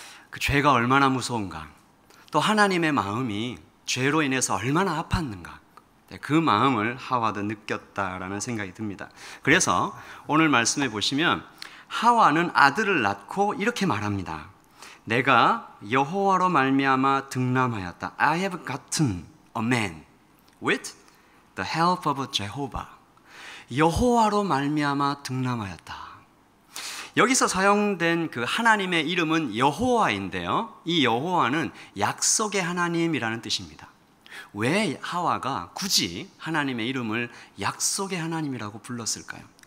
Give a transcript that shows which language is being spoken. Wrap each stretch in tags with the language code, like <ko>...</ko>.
<ko>그 죄가 얼마나 무서운가, 또 하나님의 마음이 죄로 인해서 얼마나 아팠는가, 그 마음을 하와도 느꼈다라는 생각이 듭니다. 그래서 오늘 말씀해 보시면 하와는 아들을 낳고 이렇게 말합니다. 내가 여호와로 말미암아 득남하였다.</ko> <en>I have gotten a man with the help of Jehovah.</en> <ko>여호와로 말미암아 득남하였다. 여기서 사용된 그 하나님의 이름은 여호와인데요, 이 여호와는 약속의 하나님이라는 뜻입니다. 왜 하와가 굳이 하나님의 이름을 약속의 하나님이라고 불렀을까요?</ko>